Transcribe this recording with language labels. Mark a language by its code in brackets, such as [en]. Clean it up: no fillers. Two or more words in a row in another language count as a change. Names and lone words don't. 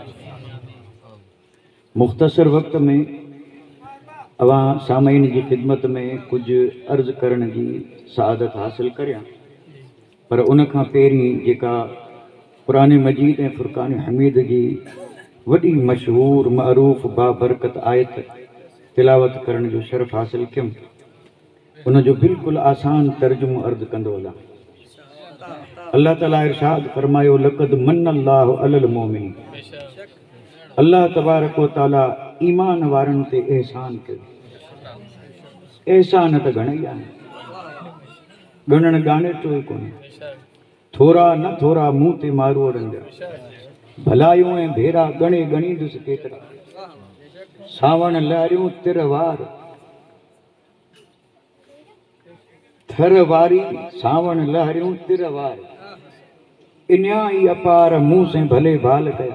[sd] मुख़्तसर वक़्त में अवां सामईन जी ख़िदमत में कुझु अर्ज़ करण जी सआदत हासिल करियां, पर उन खां पहिरीं जेका क़ुरान मजीद ऐं फ़ुरक़ान हमीद जी वॾी मशहूर मअरूफ़ बाबरकत आयत तिलावत करण जो शरफ़ हासिल कयुमि, उन जो बिल्कुलु आसान तर्जुमो अर्ज़ कंदो हलां। अल्लाह ताला इरशाद फरमायो, [ar] لقد من الله على المؤمنين, الله تبارك وتعالى [sd] ईमान वारनि ते एहसान कयो। एहसान त घणई आहिनि, ॻणण ॻाणे तो ई कोन्हे। थोरा न थोरा मूं ते मारो रंजा, भलायूं ऐं भेरा ॻणे ॻणींदुसि केतिरा। सावण लहरियूं तिरवार, थर वारी सावण लहरियूं तिरवार, इन्या ई अपार मूं से भले भाल कयो।